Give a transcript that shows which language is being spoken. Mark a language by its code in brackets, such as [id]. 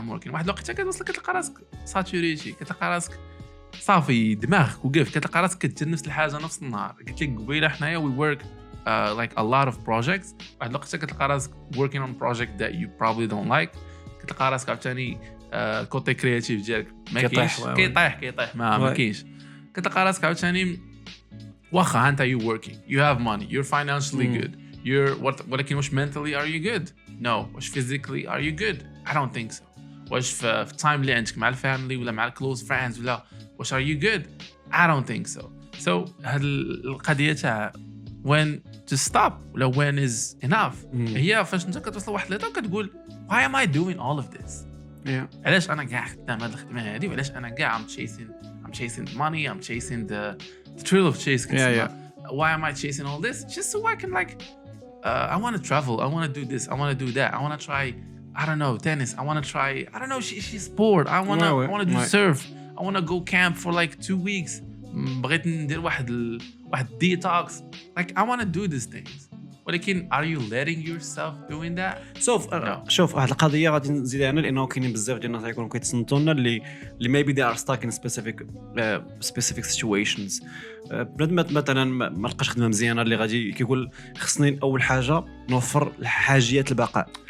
[ar] واحد الوقت كتوصل كتلقى راسك ساتوريتي، كتلقى راسك صافي دماغك وقف، كتلقى راسك كدير نفس الحاجه نفس النهار. قلت لك قبيله حنايا [en] we work like a lot of projects. [ar] واحد الوقت كتلقى راسك [en] working on project that you probably don't like. [ar] كتلقى راسك عاوتاني كوتي كرياتيف ديالك ما كاينش، كيطيح ما كاينش. كتلقى راسك عاوتاني واخا ها انت [en] you working, you have money, you're financially good, [ar] ولكن واش [en] mentally are you good? No. واش physically are you good? I don't think so. [ar] واش في time اللي عندك مع الفاميلي ولا مع الكلوز فريندز ولا واش [en] are you good? I don't think so. So هاد القضيه تاع when to stop ولا when is enough [ar] هي فاش انت كتوصل لواحد الليطه وكتقول [en] why am I doing all of this? [ar] علاش انا كاع خدام هاد الخدمه هادي، وعلاش انا كاع [en] I'm chasing the money, I'm chasing the thrill of chase. Why am I chasing all this? Just so I can like I want to travel, I want to do this, I want to do that, I want to try, I don't know, tennis, I want to try, I don't know, she's sport, I want to do surf, I want to go camp for like 2 weeks. [ar] بغيت ندير واحد detox. [en] Like I want to do these things. ولكن are you letting yourself doing that? [ar] شوف واحد القضيه غادي نزيدها انا، لانه كاينين بزاف ديال الناس يكونوا كيتصنتوا لنا اللي [en] maybe they are stuck in specific situations. [ar] بنادم مثلا ما لقاش خدمه مزيانه اللي غادي كيقول خصني اول حاجه نوفر حاجيات البقاء.